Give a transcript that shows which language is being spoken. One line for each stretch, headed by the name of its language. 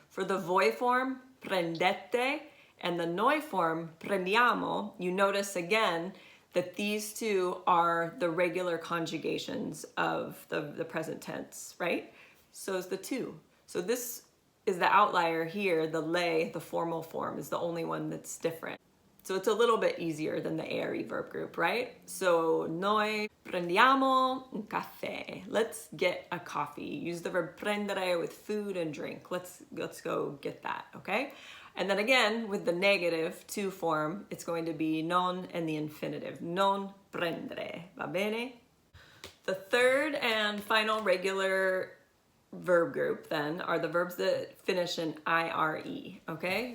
English: For the voi form, prendete, and the noi form, prendiamo, you notice again that these two are the regular conjugations of the present tense, right? So is the to. So this is the outlier here, the lei, the formal form, is the only one that's different. So it's a little bit easier than the ERE verb group, right?
Italian: So noi prendiamo un caffè.
English: Let's get a coffee. Use the verb prendere with food and drink. Let's go get that, okay? And then again, with the negative to form, it's going to be non and the infinitive.
Italian: Non prendere, va bene?
English: The third and final regular verb group then are the verbs that finish in IRE, okay?